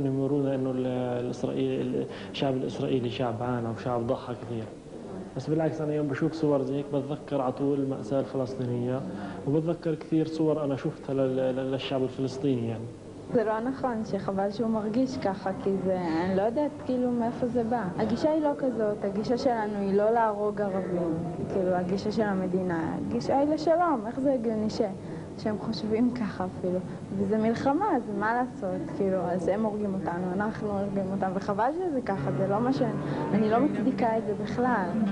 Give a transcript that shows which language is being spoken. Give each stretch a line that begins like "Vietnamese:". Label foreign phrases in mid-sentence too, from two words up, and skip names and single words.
Arabic: انهم يورونا انه الشعب الاسرائيلي شعب عانى وشعب ضحى كثير بس بالعكس انا يوم بشوف صور زي هيك بتذكر على طول المأساة الفلسطينية وبتذكر كثير صور انا شفتها للشعب الفلسطيني يعني
Hebrew: זה לא נכון, שחבל שהוא מרגיש ככה, כי זה, אני לא יודעת כאילו מאיפה זה בא. הגישה היא לא כזאת, הגישה שלנו היא לא להרוג ערבים, כאילו הגישה של המדינה, הגישה היא לשלום, איך זה הגיוני שהם חושבים ככה אפילו. וזה מלחמה, אז מה לעשות, כאילו, אז הם הורגים אותנו, אנחנו הורגים אותם, וחבל שזה ככה, זה לא מה אני לא מצדיקה את זה בכלל.